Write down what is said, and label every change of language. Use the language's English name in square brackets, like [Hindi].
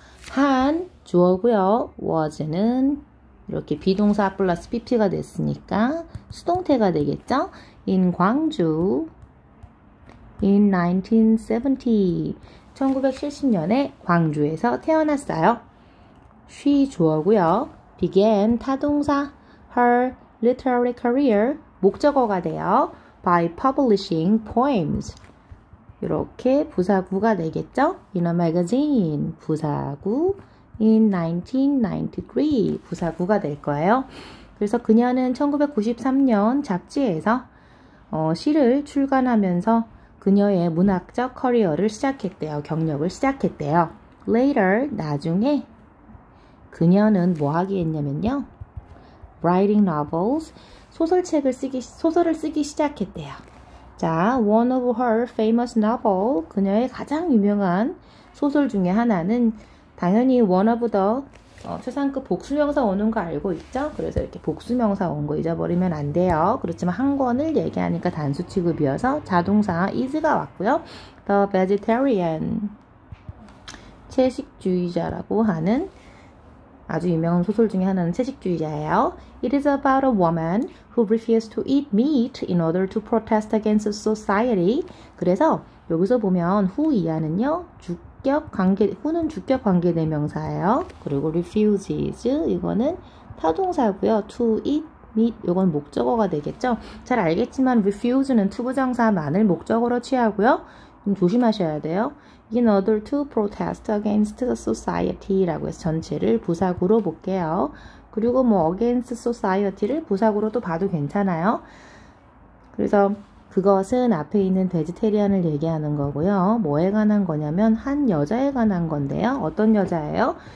[Korean] 한 주어고요. was는 이렇게 비동사 플러스 pp가 됐으니까 수동태가 되겠죠. In 광주 in 1970 1970년에 광주에서 태어났어요. she 주어고요. [English] began [Korean] 타동사 [English] her literary career [Korean] 목적어가 돼요. [English] by publishing poems [Korean] 이렇게 부사구가 되겠죠? [English] In a magazine [Korean] 부사구 [English] in 1993 [Korean] 부사구가 될 거예요. 그래서 그녀는 1993년 잡지에서 시를 출간하면서 그녀의 문학적 커리어를 시작했대요. 경력을 시작했대요. [English] Later [Korean] 나중에 그녀는 뭐 하기 했냐면요. [English] Writing novels [Korean] 소설을 쓰기 시작했대요. 자, [English] one of her famous novel [Korean] 그녀의 가장 유명한 소설 중에 하나는 당연히 [English] one of the [Korean] 최상급 복수명사 오는 거 알고 있죠? 그래서 이렇게 복수명사 온 거 잊어버리면 안 돼요. 그렇지만 한 권을 얘기하니까 단수 취급이어서 자동사 is가 왔고요. [English] The vegetarian [Korean] 채식주의자라고 하는 아주 유명한 소설 중에 하나는 채식주의자예요. [English] It is about a woman who refused to eat meat in order to protest against society. [Korean] 그래서 여기서 보면 who 이하는요. who는 주격 관계대명사예요. 그리고 refuses 이거는 타동사고요. [English] to eat meat [Korean] 이건 목적어가 되겠죠. 잘 알겠지만 refuse는 투부정사만을 목적어로 취하고요. 좀 조심하셔야 돼요. [English] In order to protest against society [Korean] 라고 해서 전체를 부사구로 볼게요. 그리고 뭐 [English] against society [Korean] 를 부사구로도 봐도 괜찮아요. 그래서 그것은 앞에 있는 베지테리안을 얘기하는 거고요. 뭐에 관한 거냐면 한 여자에 관한 건데요. 어떤 여자예요?